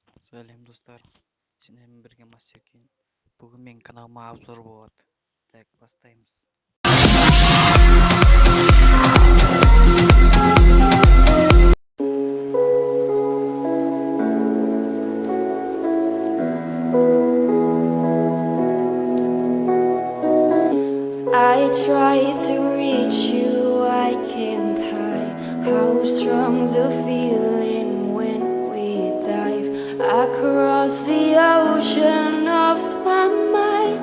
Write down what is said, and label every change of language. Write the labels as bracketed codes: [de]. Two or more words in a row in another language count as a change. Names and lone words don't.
[kk] Сәлем достар, сендермен бірге Масякен. Бүгін мен каналыма обзор болады. Так, бастаймыз. [en] I try to reach you, I can't hide how strong's the feeling when we dive across the ocean of my mind.